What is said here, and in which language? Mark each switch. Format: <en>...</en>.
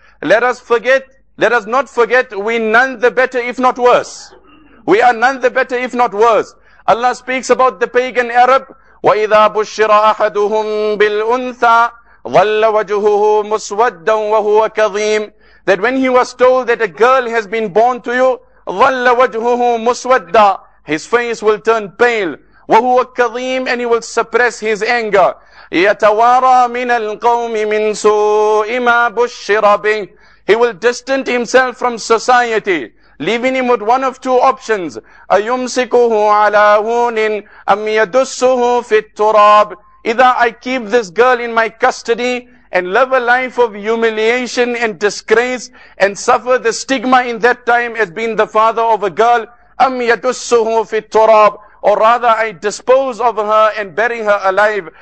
<en>Let us not forget, we none the better if not worse. We are none the better if not worse. Allah speaks about the pagan Arab,</en> <ar>وَإِذَا بُشِّرَ أَحَدُهُمْ بِالْأُنْثَى ظَلَّ وَجْهُهُ مُسْوَدًّا وَهُوَ كَظِيمٌ.</ar> <en>That when he was told that a girl has been born to you,</en> <ar>ظَلَّ وَجْهُهُ مُسْوَدًّا,</ar> <en>his face will turn pale,</en> <ar>وَهُوَ كَظِيمٌ,</ar> <en>and he will suppress his anger.</en> <ar>يَتَوَارَى مِنَ الْقَوْمِ مِنْ سُوءِ مَا بُشِّرَ بِهِ.</ar> <en>He will distance himself from society, leaving him with one of two options.</en> <ar>أَيُمْسِكُهُ عَلَى هُونٍ أَمْ يَدُسُّهُ فِي التُّرَابِ.</ar> <en>Either I keep this girl in my custody and live a life of humiliation and disgrace and suffer the stigma in that time as being the father of a girl,</en> <ar>أَمْ يَدُسُّهُ فِي التُّرَابِ,</ar> <en>or rather I dispose of her and bury her alive.</en>